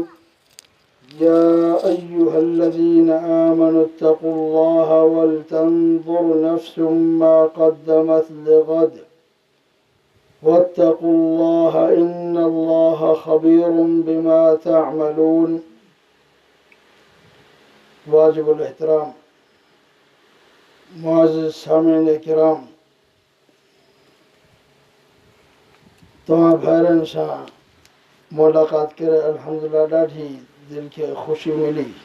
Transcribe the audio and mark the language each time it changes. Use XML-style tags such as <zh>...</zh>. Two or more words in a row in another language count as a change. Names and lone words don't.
<ar>يا أيها الذين آمنوا اتقوا الله ولتنظر نفس ما قدمت لغد واتقوا الله إن الله خبير بما تعملون.</ar> <sd>वाजिब एहतराम मुआज़िज़ सामीन किराम, तव्हां भाइरनि सां मुलाक़ात करे अल्हम्दुलिल्लाह ॾाढी दिल खे ख़ुशी मिली।</sd>